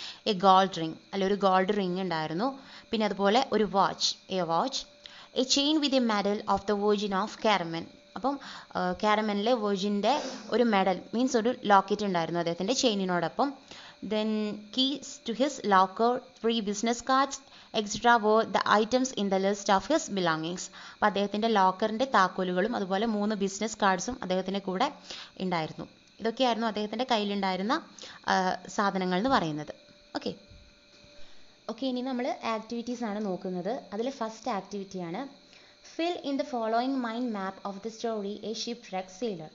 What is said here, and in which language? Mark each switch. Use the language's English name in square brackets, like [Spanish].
[English] a gold ring, [Malayalam] അല്ല ഒരു [English] gold ring [Malayalam] ഉണ്ടായിരുന്നു. പിന്നെ അതുപോലെ ഒരു [English] Watch, a chain with a medal of the virgin of Carmen. [Malayalam] അപ്പം കാരമനിലെ വെർജിൻ്റെ ഒരു മെഡൽ മീൻസ് ഒരു ലോക്കറ്റ് ഉണ്ടായിരുന്നു അദ്ദേഹത്തിൻ്റെ ചെയിനിനോടൊപ്പം. [English] Then keys to his locker, 3 business cards etcetera were the items in the list of his belongings. [Malayalam] അപ്പോൾ അദ്ദേഹത്തിൻ്റെ ലോക്കറിൻ്റെ താക്കോലുകളും അതുപോലെ 3 ബിസിനസ് കാർഡ്സും അദ്ദേഹത്തിൻ്റെ കൂടെ ഉണ്ടായിരുന്നു. ഇതൊക്കെയായിരുന്നു അദ്ദേഹത്തിൻ്റെ കയ്യിലുണ്ടായിരുന്ന സാധനങ്ങൾ എന്ന് പറയുന്നത്. ഓക്കെ, ഇനി നമ്മൾ ആക്ടിവിറ്റീസ് ആണ് നോക്കുന്നത്. അതിൽ first ആക്ടിവിറ്റിയാണ് [English] Fill in the following mind map of the story a ship wreck sailor.